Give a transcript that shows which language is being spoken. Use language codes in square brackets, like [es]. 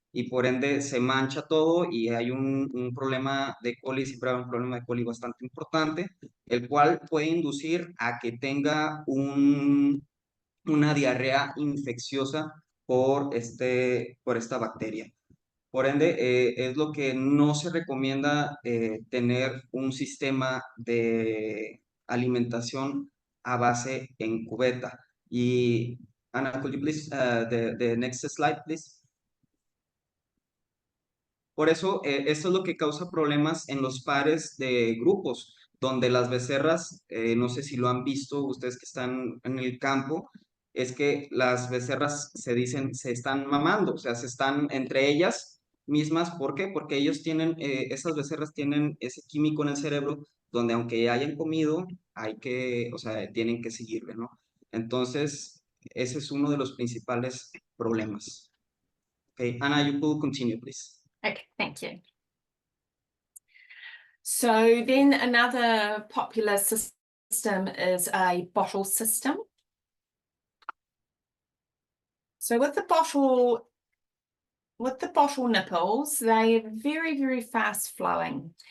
[es] y por ende se mancha todo y hay un problema de coli, siempre hay un problema de coli bastante importante, el cual puede inducir a que tenga una diarrea infecciosa por esta bacteria. Por ende, es lo que no se recomienda tener un sistema de alimentación a base en cubeta. [en] Y Anna, could you please, the next slide, please? [es] Por eso, esto es lo que causa problemas en los pares de grupos, donde las becerras, no sé si lo han visto ustedes que están en el campo, es que las becerras se están mamando, o sea, se están entre ellas mismas. ¿Por qué? Porque esas becerras tienen ese químico en el cerebro, donde aunque hayan comido, o sea, tienen que seguirle, ¿no? Entonces, ese es uno de los principales problemas. [en] Okay, Anna, you could continue, please. Okay, thank you. So then another popular system is a bottle system. So with the bottle nipples, they are very, very fast flowing.